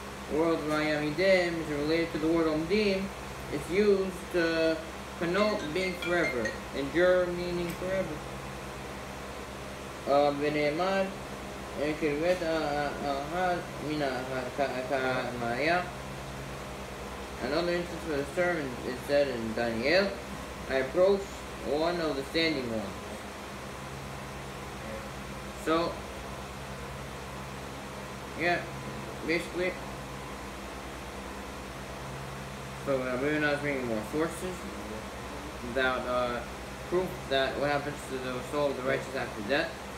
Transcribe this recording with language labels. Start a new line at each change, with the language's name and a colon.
English: The word Vayamidim is related to the word Omdim. It's used to connote being forever. Endure meaning forever.
Hebrew: ונאמר, קרבת האחד מן הקמאיה.
English: Another instance for the sermon is said in Daniel, I approached one of the standing ones. So, yeah, basically, so we're not bringing more sources without proof that what happens to the soul of the righteous after death.